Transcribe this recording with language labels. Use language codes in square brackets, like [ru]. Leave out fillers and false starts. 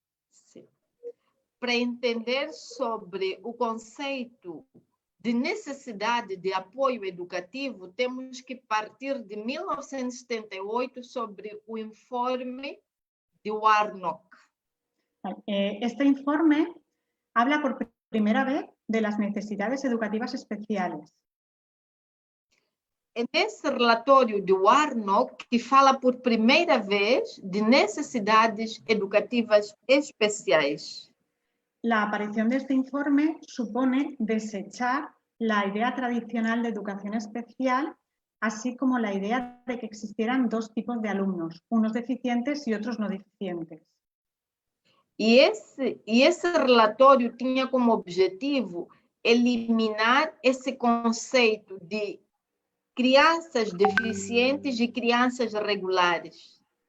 [pt] Sí. Para entender sobre o conceito de necessidade de apoio educativo, temos que partir de 1978 sobre o informe de Warnock. [es] Este informe habla por primera vez de las necesidades educativas especiales. [pt] É nesse relatório de Warnock que fala por primeira vez de necessidades educativas especiais. [es] La aparición de este informe supone desechar la idea tradicional de educación especial, así como la idea de que existieran dos tipos de alumnos, unos deficientes y otros no deficientes. [pt] E esse relatório tinha como objetivo eliminar esse conceito de crianças deficientes e crianças regulares.